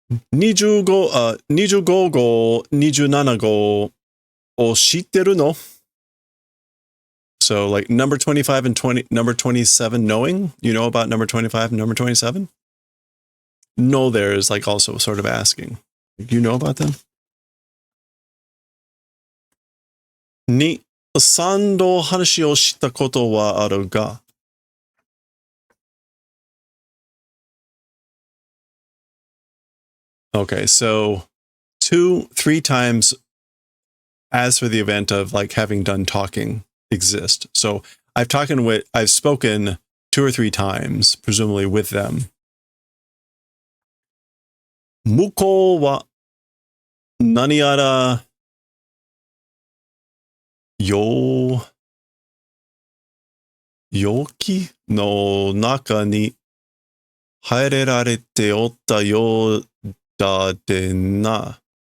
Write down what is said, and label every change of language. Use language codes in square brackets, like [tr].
[ja] 25号、27号を知ってるの? [en] So like number 25 and number 27 knowing? You know about number 25 and number 27? No, there is like also sort of asking. You know about them? [ja] に、3度話をしたことはあるが. [en] Okay, so 2-3 times as for the event of like having done talking exist. So I've spoken 2 or 3 times, presumably with them. [ja] 向こうは何やら容器の中に入れられておったようだでな.